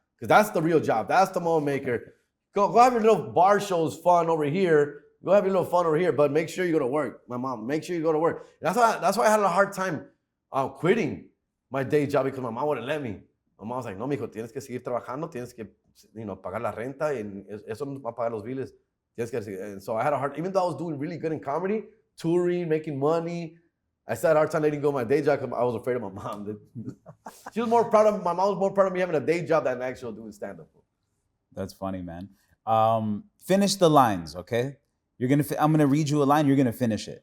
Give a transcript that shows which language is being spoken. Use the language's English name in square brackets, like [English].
[English] Because that's the real job. That's the moment maker. Go have your little bar shows fun over here. Go have your little fun over here, but make sure you go to work. My mom, make sure you go to work. And that's why I had a hard time quitting my day job because my mom wouldn't let me. My mom was like, [Spanish] no, mijo, tienes que seguir trabajando, tienes que, pagar la renta, y eso no va a pagar los biles. Tienes que seguir. [English] And so I had a hard, even though I was doing really good in comedy, touring, making money, I still had a hard time letting go of my day job because I was afraid of my mom. My mom was more proud of me having a day job than actually doing stand-up. That's funny, man. Finish the lines, okay? I'm gonna read you a line. You're gonna finish it.